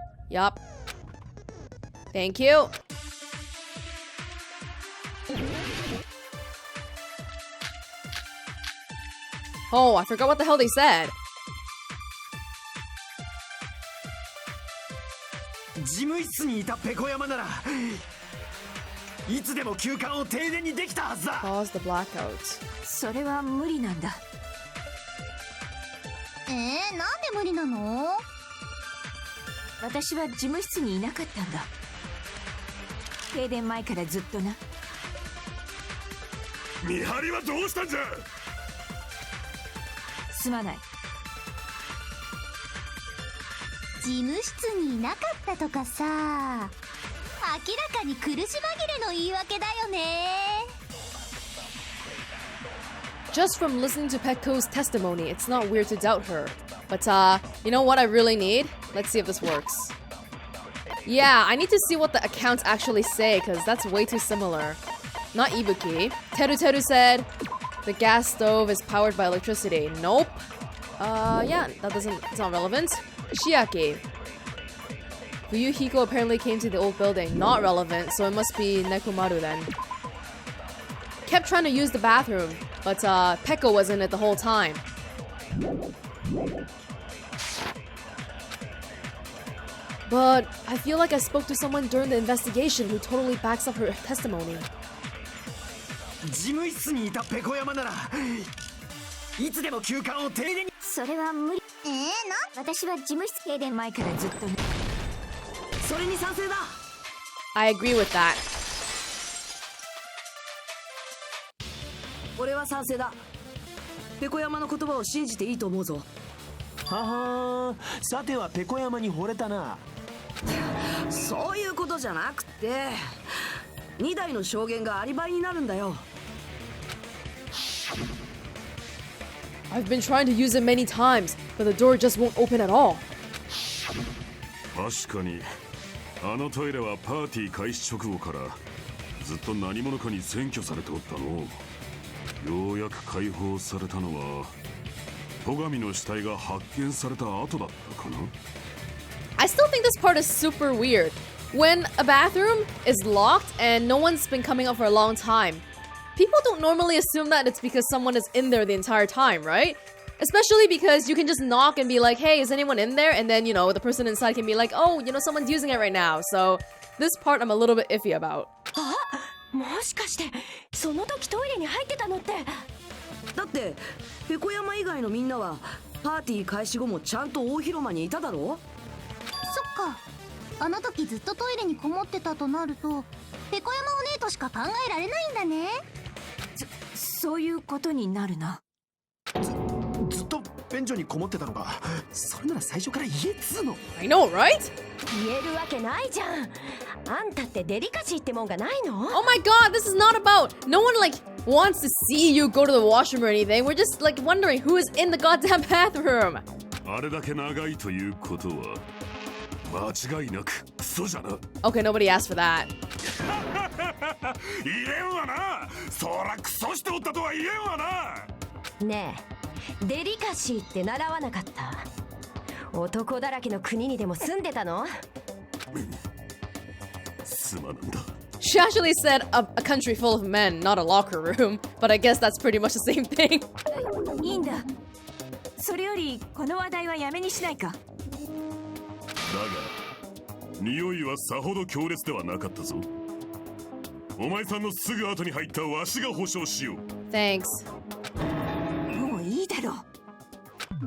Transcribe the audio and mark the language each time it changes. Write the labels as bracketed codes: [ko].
[en] Yup. Thank you. Oh, I forgot what the hell they said. [ja] 事務室にいたペコ山ならいつでも休館を停電にできたはずだ。 [en] Cause the blackout. [ja] それは無理なんだ。なんで無理なの？私は事務室にいなかったんだ。停電前からずっとな。見張りはどうしたんじゃ。すまない。事務室にいなかったとかさ、明らかに苦し紛れの言い訳だよね。 [en] Just from listening to Petko's testimony, it's not weird to doubt her. But, you know what I really need? Let's see if this works. Yeah, I need to see what the accounts actually say, because that's way too similar. Not Ibuki. Teru said, the gas stove is powered by electricity. Nope. Yeah, it's not relevant. Shiaki. Fuyuhiko apparently came to the old building. Not relevant, so it must be Nekomaru then. Kept trying to use the bathroom, but Pekko was in it the whole time. But I feel like I spoke to someone during the investigation who totally backs up her testimony. [ja] 事務室にいたペコ山ならいつでも休館を停電に。それは無理。私は事務室停電前からずっとね。それに賛成だ。 [en] I agree with that. [ja] 俺は賛成だ。ペコ山の言葉を信じていいと思うぞ。ははー、さてはペコ山に惚れたな。そういうことじゃなくて、2台の証言がアリバイになるんだよ。 [en] I've been trying to use it many times, but the door just won't open at all. [ja] 確かにあのトイレはパーティー開始直後からずっと何者かに占拠されておったの。ようやく解放されたのは戸上の死体が発見された後だったかな。 [en] I still think this part is super weird. When a bathroom is locked and no one's been coming up for a long time, people don't normally assume that it's because someone is in there the entire time, right? Especially because you can just knock and be like, hey, is anyone in there? And then, you know, the person inside can be like, oh, you know, someone's using it right now. So this part I'm a little bit iffy about. [ja] もしかしてその時トイレに入ってたのって。だってペコ山以外のみんなはパーティー開始後もちゃんと大広間にいただろ。そっか。あの時ずっとトイレにこもってたとなると、ペコ山お姉としか考えられないんだね。そういうことになるな。ずっと便所にこもってたのか。それなら最初から言えっつーの。 [en] I know, right? [ja] 言えるわけないじゃん。あんたってデリカシーってもんがないの？ [en] Oh my god, this is not about... No one, like, wants to see you go to the washroom or anything. We're just, like, wondering who is in the goddamn bathroom. [ja] あれだけ長いということは間違いなくクソじゃな。 [en] Okay, nobody asked for that. [ja] 言えんわな。そらクソしておったとは言えんわな。ねえ、デリカシーって習わなかった？男だらけの国にでも住んでたの？すまなんだ。 [en] She actually said a country full of men, not a locker room. But I guess that's pretty much the same thing. [ja] いいんだ。それよりこの話題はやめにしないか。だが匂いはさほど強烈ではなかったぞ。お前さんのすぐ後に入ったわしが保証しよう。 [en] Thanks. [ja] もういいだろう。